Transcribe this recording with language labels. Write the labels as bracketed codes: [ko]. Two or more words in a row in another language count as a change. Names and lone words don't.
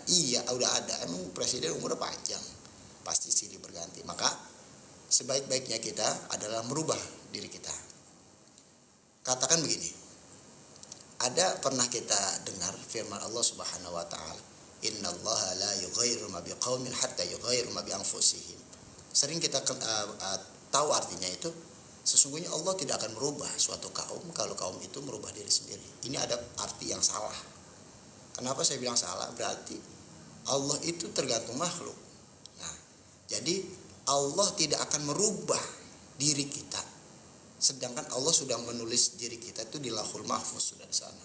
[id] Iya udah ada, emang presiden umurnya panjang, pasti silih berganti. Maka sebaik-baiknya kita adalah merubah diri kita. Katakan begini, ada pernah kita dengar firman Allah [ar] سبحانه وتعالى, إن الله لا يغير ما بقوم حتى يغيروا ما بأنفسهم. [id] Sering kita tahu artinya itu, sesungguhnya Allah tidak akan merubah suatu kaum kalau kaum itu merubah diri sendiri. Ini ada arti yang salah. Kenapa saya bilang salah? Berarti Allah itu tergantung makhluk. Nah, jadi Allah tidak akan merubah diri kita, sedangkan Allah sudah menulis diri kita itu di Lauhul Mahfuz, sudah di sana.